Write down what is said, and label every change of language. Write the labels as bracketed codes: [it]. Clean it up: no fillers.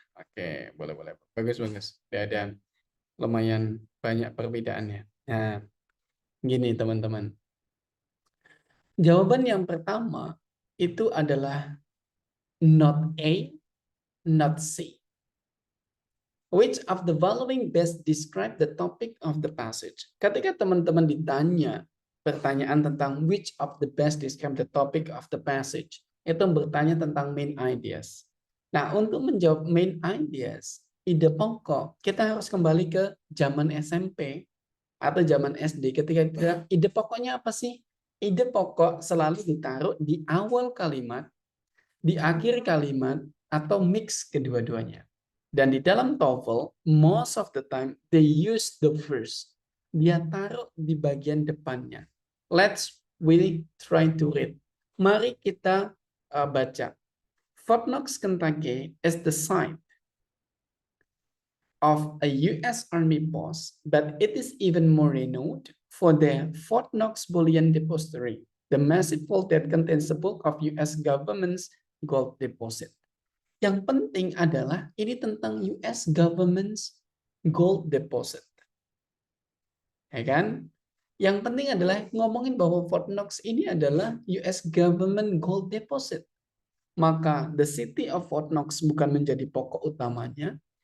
[id] Oke, boleh. Bagus. Ada lumayan banyak perbedaannya. Nah, gini teman-teman. Jawaban yang pertama itu adalah [en] not A, not C. Which of the following best describe the topic of the passage? [id] Ketika teman-teman ditanya pertanyaan tentang [en] which of the best describe the topic of the passage, [id] itu bertanya tentang main ideas. Nah, untuk menjawab main ideas, ide pokok, kita harus kembali ke zaman SMP atau zaman SD. Ketika kita, ide pokoknya apa sih? Ide pokok selalu ditaruh di awal kalimat, di akhir kalimat, atau mix kedua-duanya. Dan di dalam [en] TOEFL, most of the time, they use the first. [id] Dia taruh di bagian depannya. [en] Let's really try to read. [id] Mari kita baca. [en] Fort Knox, Kentucky is the site of a U.S. Army post, but it is even more renowned for the Fort Knox Bullion Depository, the massive vault that contains the bulk of U.S. government's gold deposit. [id] Yang penting adalah ini tentang U.S. [en] government's gold deposit. [id] Ya kan? Yang penting adalah ngomongin bahwa Fort Knox ini adalah U.S. [en] government gold deposit. [id] Maka [en] the city of Fort Knox [id] bukan menjadi pokok utamanya.